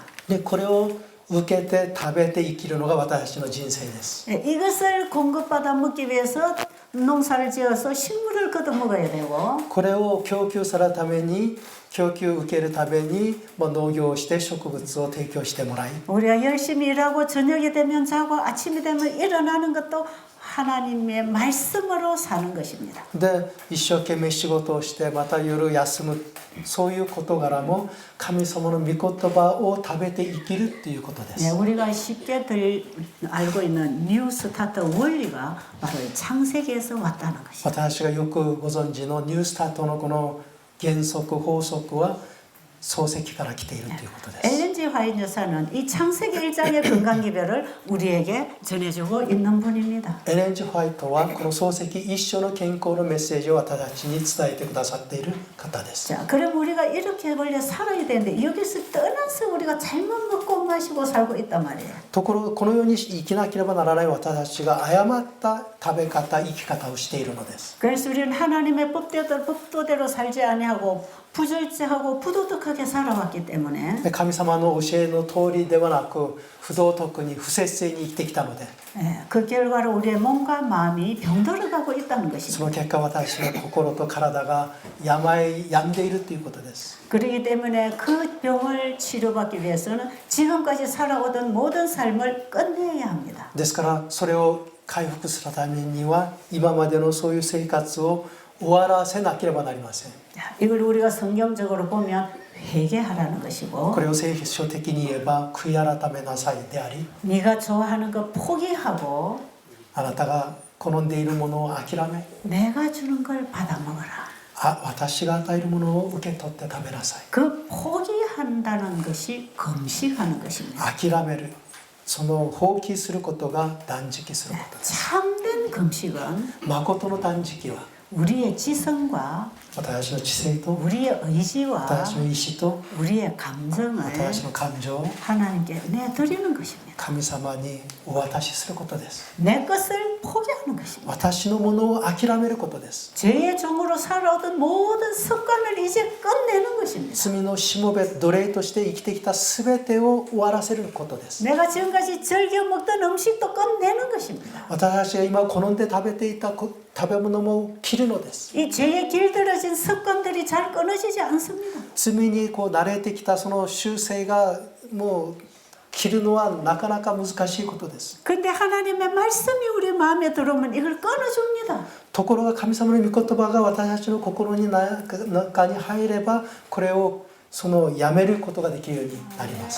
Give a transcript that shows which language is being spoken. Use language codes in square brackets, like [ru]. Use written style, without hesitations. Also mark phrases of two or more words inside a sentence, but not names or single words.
[ja] でこれを受けて食べて生きるのが私たちの人生です。 [ko] 이것을 공급받아 먹기 위해서 농사를 지어서 식물을 걷어 먹어야 되고 [ja] これを供給するために供給受けるために農業をして植物を提供してもらい [ko] 우리가 열심히 일하고 저녁이 되면 자고 아침이 되면 일어나는 것도 하나님의 말씀으로 사는 것입니다. [ja] で一生懸命仕事をしてまた夜休むそういう事柄も神様の御言葉を食べて生きるっていうことで [ko] 네, [ja] す [ko] 우리가 쉽게 알고 있는 뉴 스타트 원리가 바로 이 창세기에서 왔다는 것입니다. [ja] 私がよくご存知のニュースタートのこの原則法則は漱石から来ているということです [ko] 엘렌지 화인 여사는 이 창세기 1장의 건강기별을 우리에게 전해주고 있는 분입니다. [ja] エレンジ・ホワイトはこの漱石一緒の健康のメッセージを私たちに伝えてくださっている方です [ko] 자, 그럼 우리가 이렇게 원래 살아야 되는데 여기서 떠나서 우리가 잘못 먹고 마시고 살고 있단 말이에요. [ja] ところがこのように生きなければならない私たちが誤った食べ方生き方をしているのです [ko] 그래서 우리는 하나님의 법도대로 살지 아니하고 부절제하고 부도덕하게 살아왔기 때문에 [ja] 神様の教えの通りではなく不道徳に不節制に生きてきたので [ko] 그 결과로 우리의 몸과 마음이 병들어가고 있다는 [ja] そ [ko] 것입니다. [ja] の結果私の心と体が病んでいるということです [ko] 그렇기 때문에 그 병을 치료받기 위해서는 지금까지 살아오던 모든 삶을 끝내야 합니다. [ja] ですからそれを回復するためには今までのそういう生活を終わらせなければなりません [ko] 이걸 우리가 성경적으로 보면 회개하라는 것이고 [ja] これを聖書的に言えば悔い改めなさいであり [ko] 네가 좋아하는 거 포기하고 [ja] あなたが好んでいるものを諦め [ko] 내가 주는 걸 받아 먹어라. [ja] 私が与えるものを受け取って食べなさい [ko] 그 포기한다는 것이 금식하는 것입니다. [ja] 諦めるその放棄することが断食することです [ko] 참된 금식은 [ja] 誠の断食は [ko] 우리의 지성과 [ja] 私の知性と [ko] 우리의 의지와 [ja] 私の意志と [ko] 우리의 감정을 [ja] 私の感情を [ko] 하나님께 내드리는 것입니다. [ja] 神様にお渡しすることです [ko] 내 것을 포기하는 것입니다. [ja] 私のものを諦めることです [ko] 죄의 종으로 살아오던 모든 습관을 이제 끝내는 것입니다. [ja] 罪のしもべ奴隷として生きてきた全てを終わらせることです [ko] 내가 지금까지 즐겨 먹던 음식도 끝내는 것입니다. [ja] 私たちが今好んで食べていた食べ物も切るのです [ko] 이 죄에 길들여진 습관들이 잘 끊어지지 않습니다. [ja] 罪に慣れてきたその習性がもう切るのはなかなか難しいことです [ko] 근데 하나님의 말씀이 우리 마음에 들어오면 이걸 끊어줍니다. [ja] ところが神様の御言葉が私たちの心に中に入ればこれをやめることができるようになります